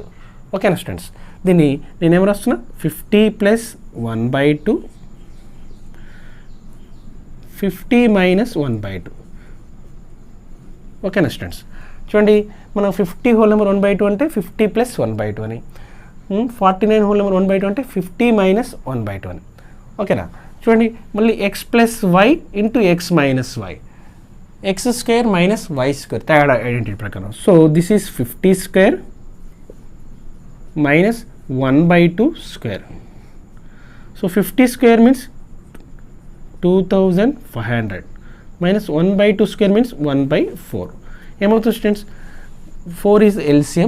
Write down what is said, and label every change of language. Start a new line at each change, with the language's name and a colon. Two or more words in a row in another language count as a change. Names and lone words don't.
English: Okay na students.
Telugu: దీన్ని నేను ఏమని రాస్తున్నా, 50 + 1/2 50 - 1/2.
English: Okay na students.
Telugu: చూడండి, మనం 50
English: whole number
Telugu: 1/2 అంటే 50 + 1/2 అని, 49
English: whole number
Telugu: 1/2 అంటే 50 - 1/2 అని. ఓకేనా. చూడండి, మళ్ళీ x + y ఇంటూ x - y, x² - y² తేడా ఐడెంటిటీ ప్రకారం.
English: So this is 50² - 1/2². So 50² means 2500 minus 1/2² means 1/4.
Telugu: ఏమవుతుంది స్టూడెంట్స్, 4
English: is LCM.